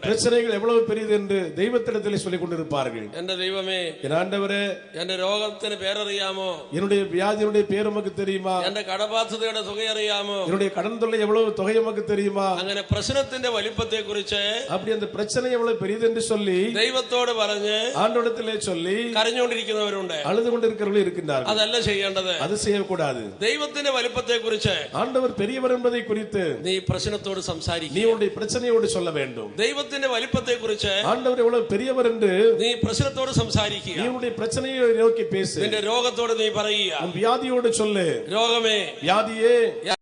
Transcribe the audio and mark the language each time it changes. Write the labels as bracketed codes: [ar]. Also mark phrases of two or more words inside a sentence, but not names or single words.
[ta] பிரச்சனைகள் எவ்வளவு பெரியது என்று தெய்வத்திடத்தில் சொல்லிக் கொண்டிருப்பார்கள். [ml] എന്റെ ദൈവമേ, [ta] என் ஆண்டவரே, [ml] എന്റെ രോഗത്തിന് പേരറിയാമോ, [ta] என்னுடைய வியாதியுடைய பேர் உமக்கு தெரியுமா, [ml] എന്റെ കടബാധ്യതയുടെ തുക അറിയാമോ, [ta] என்னுடைய கடன் தொல்லை எவ்வளவு தொகை உமக்கு தெரியுமா. [ml] അങ്ങനെ പ്രശ്നത്തിന്റെ വലിപ്പത്തെ കുറിച്ച് [ta] அப்படி அந்த பிரச்சனை எவ்வளவு பெரியது என்று சொல்லி [ml] ദൈവത്തോട് പറഞ്ഞ് [ta] ஆண்டவரிடத்திலே சொல்லி [ml] കരഞ്ഞുകൊണ്ടിരിക്കുന്നവരുണ്ട്, [ta] அழுது கொண்டிருக்கிறவர்கள் இருக்கின்றார்கள். [ml] അതല്ല ചെയ്യേണ്ടത്. [ta] அது செய்யக்கூடாது. [ml] ദൈവത്തിന്റെ വലിപ്പത്തെ കുറിച്ച്, [ta] ஆண்டவர் பெரியவர் என்பதை குறித்து [ml] നീ പ്രശ്നത്തോട് സംസാരിക്കുക. [ta] நீ உன்னுடைய பிரச்சனையோடு சொல்ல வேண்டும். [ml] ദൈവത്തിന്റെ വലിപ്പത്തെ കുറിച്ച്, [ta] ஆண்டவர் எவ்வளவு பெரியவர் என்று [ml] നീ പ്രശ്നത്തോട് സംസാരിക്കുക. [ta] நீ உன்னுடைய பிரச்சனையை நோக்கி பேசு. [ml] നിന്റെ രോഗത്തോട് നീ പറയുക, [ta] உன் வியாதியோடு சொல்லு, [ml] രോഗമേ, [ta] வியாதியே